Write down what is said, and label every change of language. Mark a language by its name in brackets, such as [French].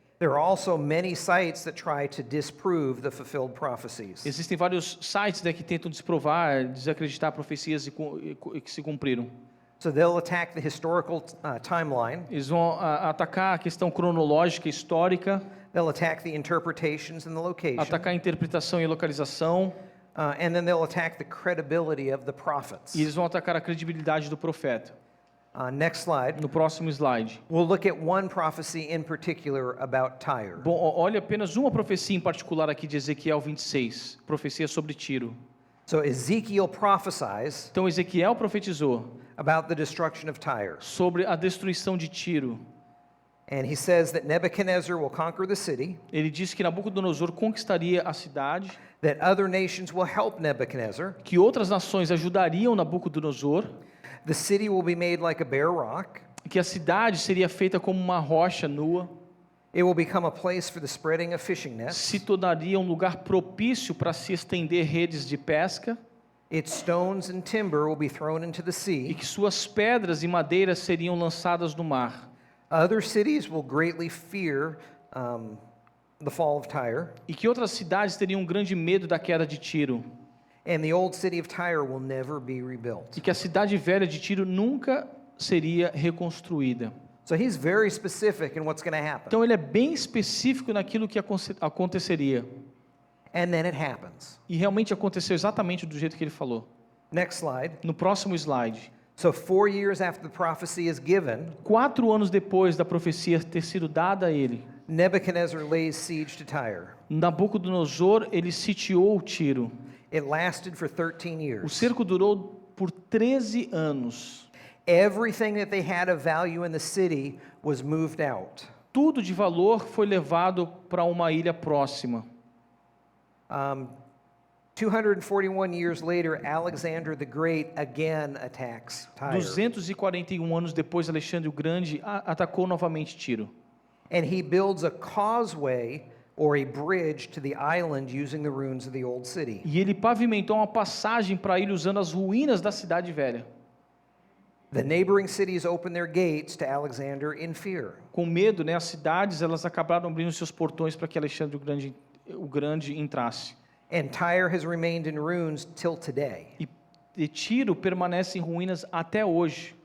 [English] There are also many sites that try to disprove the fulfilled prophecies. [Portuguese] Existem vários sites, né, que tentam desprovar, desacreditar profecias que se cumpriram. [English] So they'll attack the historical timeline. [Portuguese] Eles vão atacar a questão cronológica, histórica, [English] They'll attack the interpretations and the location. [Portuguese] atacar a interpretação e localização, [English] And then they'll attack the credibility of the prophets. [Portuguese] e eles vão atacar a credibilidade do profeta. [English] Next slide. [Portuguese] No próximo slide. [English] We'll look at one prophecy in particular about Tyre. [Portuguese] Bom, olha apenas uma profecia em particular aqui de Ezequiel 26, profecia sobre Tiro. [English] So Ezekiel prophesies [Portuguese] Então Ezequiel profetizou [English] about the destruction of Tyre. [Portuguese] sobre a destruição de Tiro. [English] And he says that Nebuchadnezzar will conquer the city, [Portuguese] Ele disse que Nabucodonosor conquistaria a cidade, [English] that other nations will help Nebuchadnezzar. [Portuguese] que outras nações ajudariam Nabucodonosor, [English] The city will be made like a bare rock. [Portuguese] que a cidade seria feita como uma rocha nua, [English] It will become a place for the spreading of fishing nets. [Portuguese] se tornaria um lugar propício para se estender redes de pesca, [English] Its stones and timber will be thrown into the [Portuguese] e [English] sea. [Portuguese] que suas pedras e madeiras seriam lançadas no mar. [English] Other cities will greatly fear the fall of Tyre. [Portuguese] E que outras cidades teriam um grande medo da queda de Tiro. [English] And the old city of Tyre will never be rebuilt. [Portuguese] E que a cidade velha de Tiro nunca seria reconstruída. [English] So he's very specific in what's going to happen. [Portuguese] Então ele é bem específico naquilo que aconteceria. [English] And then it happens. [Portuguese] E realmente aconteceu exatamente do jeito que ele falou. [English] Next slide. [Portuguese] No próximo slide. [English] So 4 years after the prophecy is given, [Portuguese] 4 anos depois da profecia ter sido dada a ele, [English] Nebuchadnezzar lays siege to Tyre. [Portuguese] Nabucodonosor, ele sitiou Tiro. [English] It lasted for 13 [Portuguese] O [English] years. [Portuguese] cerco durou por 13 anos. [English] Everything that they had of value in the city was moved out. [Portuguese] Tudo de valor foi levado para uma ilha próxima. [English] 241 years later, Alexander the Great again attacks Tyre. [Portuguese] 241 anos depois, Alexandre o Grande atacou novamente Tiro. [English] And he builds a causeway or a bridge to the island using the ruins of the old city. [Portuguese] E ele pavimentou uma passagem para ele usando as ruínas da cidade velha. [English] The neighboring cities opened their gates to Alexander in fear. [Portuguese] Com medo, né, as cidades elas acabaram abrindo seus portões para que Alexandre o Grande entrasse. [English] And Tyre has remained in ruins till today. [Portuguese] E Tiro permanece em ruínas até hoje,